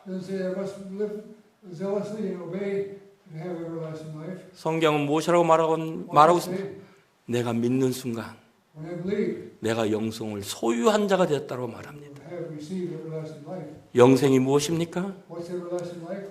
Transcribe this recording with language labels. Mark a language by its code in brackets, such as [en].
[en] It doesn't say I must live zealously and obey to have everlasting life. [ko] 성경은 무엇이라고 말하고 [en] What [ko] 있습니다. 내가 믿는 순간 [en] when I believe, [ko] 내가 영생을 소유한 자가 되었다고 말합니다. [en] I have received everlasting life. [ko] 영생이 무엇입니까? [en] What's everlasting life?